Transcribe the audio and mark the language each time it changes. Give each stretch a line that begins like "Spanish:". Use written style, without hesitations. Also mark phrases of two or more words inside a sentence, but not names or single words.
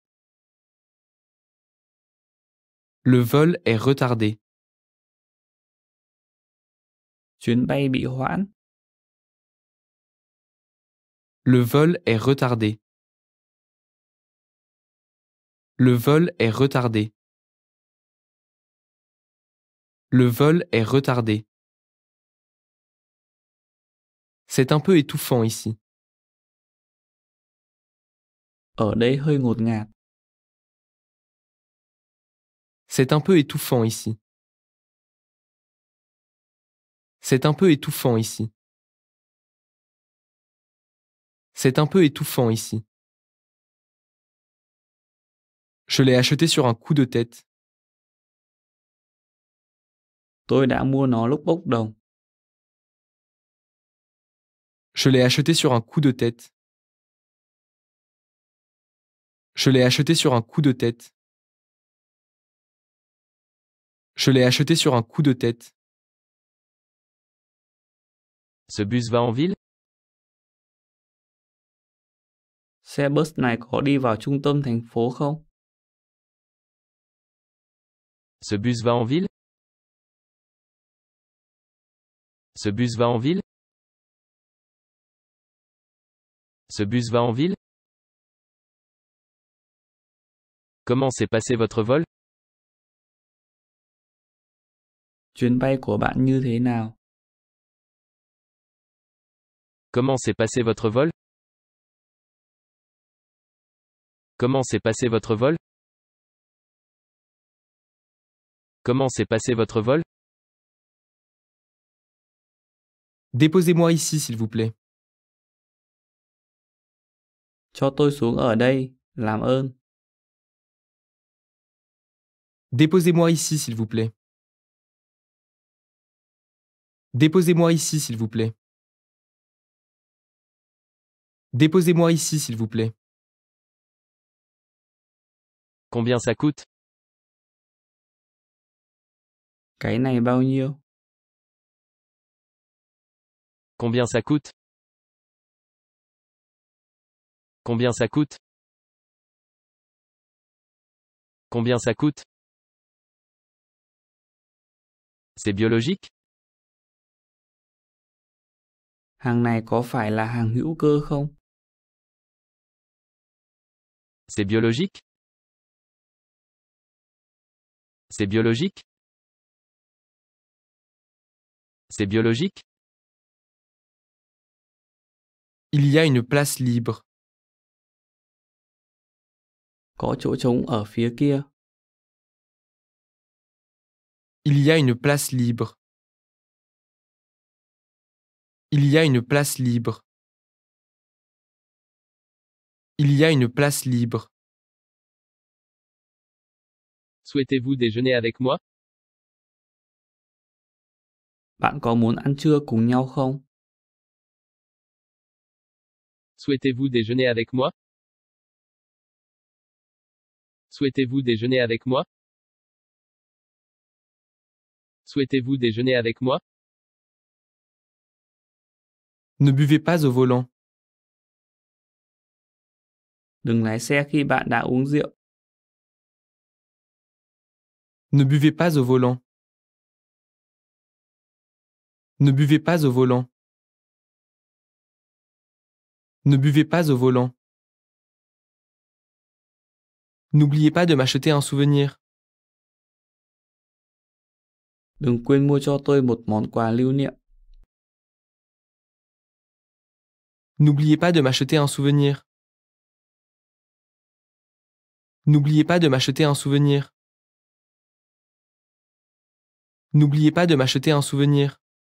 French: Le vol est retardé.
Vietnamese: Chuyến bay bị hoãn.
French: Le vol est retardé. Le vol est retardé. Le vol est retardé. C'est un peu étouffant ici.
Vietnamese: Ở đây hơi ngột ngạt.
French: C'est un peu étouffant ici. C'est un peu étouffant ici. C'est un peu étouffant ici. Je l'ai acheté sur un coup de tête.
Vietnamese: Tôi đã mua nó lúc bốc đồng.
French: Je l'ai acheté sur un coup de tête. Je l'ai acheté sur un coup de tête. Je l'ai acheté sur un coup de tête. Ce bus va en ville?
Vietnamese: Xe bus này có đi vào trung tâm thành phố không?
French: Ce bus va en ville? Ce bus va en ville? Ce bus va en ville? Comment s'est passé votre vol?
Vietnamese: Chuyến bay của bạn như thế nào?
French: Comment s'est passé votre vol? Comment s'est passé votre vol? Comment s'est passé votre vol? Déposez-moi ici, s'il vous plaît.
Vietnamese: Cho tôi xuống ở đây, làm ơn.
French: Déposez-moi ici, s'il vous plaît. Déposez-moi ici, s'il vous plaît. Déposez-moi ici, s'il vous plaît. Combien ça coûte?
Vietnamese: Cái này bao nhiêu?
French: Combien ça coûte? Combien ça coûte? Combien ça coûte? C'est biologique?
Vietnamese: Hàng này có phải là hàng hữu cơ không?
French: C'est biologique? C'est biologique? C'est biologique? Il y a une place libre.
Vietnamese: Có chỗ trống ở phía kia.
French: Il y a une place libre. Il y a une place libre. Il y a une place libre. Souhaitez-vous déjeuner avec moi?
Vietnamese: Bạn có muốn ăn trưa cùng nhau không?
French: Souhaitez-vous déjeuner avec moi? Souhaitez-vous déjeuner avec moi? Souhaitez-vous déjeuner avec moi? Ne buvez pas au volant.
Vietnamese: Đừng lái xe khi bạn đã uống rượu.
French: Ne buvez pas au volant. Ne buvez pas au volant. Ne buvez pas au volant. N'oubliez pas de m'acheter un souvenir.
Vietnamese: Đừng quên mua cho tôi một món quà lưu niệm.
French: N'oubliez pas de m'acheter un souvenir. N'oubliez pas de m'acheter un souvenir. N'oubliez pas de m'acheter un souvenir.